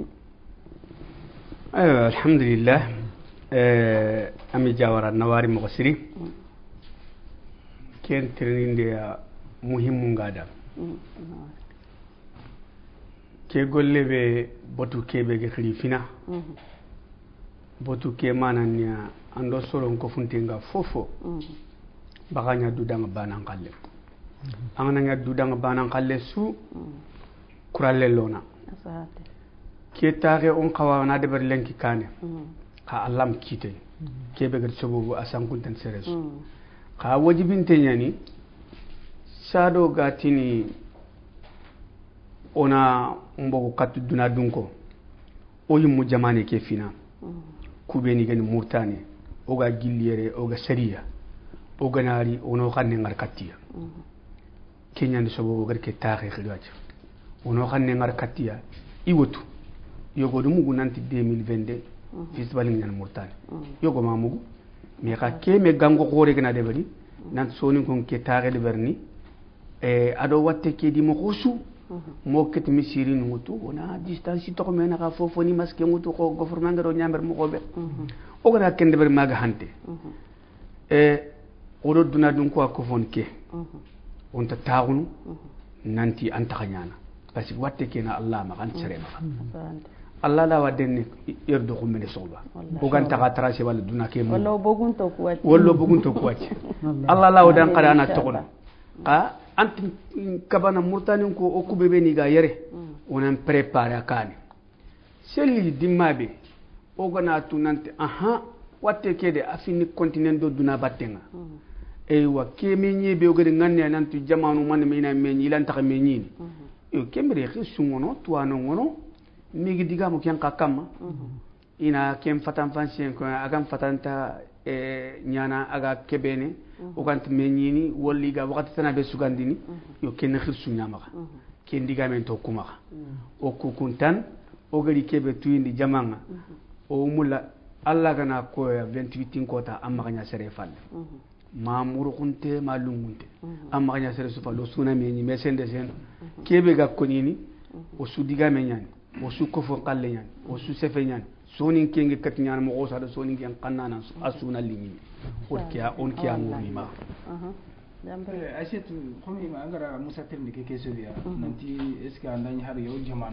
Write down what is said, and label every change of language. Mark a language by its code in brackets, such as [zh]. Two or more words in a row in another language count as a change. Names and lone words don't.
[snk] alhamdulillah ami jawara nawari mo siri ken tirinde muhimmu ngada ke golle be botu kebe ge khilifina botu ke mananya ando solo ko funtenga fofo baganya dudanga banan kalle angana dudanga banan kalle su kuralle lona ke taare on kawana de ber lenki kane ka allam kite kebe gar sobo asan kuntan seresu ka wajibinte nyani sado gatini ona mbogo katu duna dunko o yimu jamane ke fina kubeni gani murtani oga gilliere oga sariya oga nari ono xanne ngar katiya kenya ni sobo gar ke taxe xidwaci ono xanne ngar katiya iwotu yogo du mugu nanti 2022 festival ngal murtani yogo ma mugu me ka ke me gango xore gana de bari nan soni kon ke taxe de berni ado watte ke di mo xosu mo ket mi siri ngutu ona distance to ko mena ka fofo ni maske ngutu ko gouvernement ngaro nyamber mo ko be o gana kende ber maga hante odo duna dun ko ko fonke on ta taawunu nanti anta kanyana [fr] parce que [snk] watte ke na Allah ma kan sere ma Allah la waden yerdo ko mene soba o ganta ka tracé wala duna ke mo wallo bogun to ko wacce Allah la wadan qara na tokona ka anti kabana murtani ko o kubebe ni ga yere onan préparer akane seli dimabe o gana tunante aha watte kede afini continent do duna battenga e wa kemi nyebe o gade nganne nanti jamanu man meena meñi ilan ta meñi e kemre khisu ngono tuano ngono mi gidiga mo ken kakama ina kem fatan fansen ko agam fatanta nyana aga kebene o gant meñini wolli ga wakati tana be sugandini yo ken khirsu nyama ken diga men to kuma o kukuntan o gari kebe tuyindi jamanga o mulla alla gana ko 28 kota amma ganya sere fal ma murukunte ma lungunte amma ganya sere su fallo suna meñi mesende sen kebe ga konini o su diga meñani o su ko fo qalle nyani o su sefe nyani soni kenge kat nyana mo osa da soni ngen kannana asuna limi on kia ngumi ma Achetu khomi ma ngara Musa Tirni ke keso biya nanti [fr] est-ce que [snk] andani har yo jaman